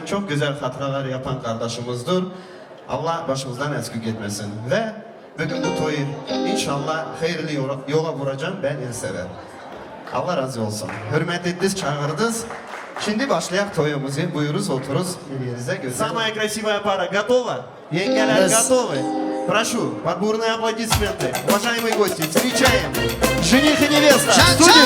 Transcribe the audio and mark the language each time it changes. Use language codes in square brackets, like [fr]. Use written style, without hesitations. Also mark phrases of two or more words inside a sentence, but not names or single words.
[tr] Çok güzel hatıralar yapan kardeşimizdir. Allah başımızdan eksik etmesin. Ve bugün bu toyu inşallah hayırlı yola vuracağım ben en sever. Allah razı olsun. Hürmet ettiniz, çağırdınız. Şimdi başlayak toyumuzu. Buyuruz, oturuz. Yerinize güzel. [ru] Самая красивая пара готова? [tr] Yенgeler [ru] Yes. готовы? Прошу, подборные аплодисменты. Уважаемые гости, встречаем жених и невеста. Can, Студию.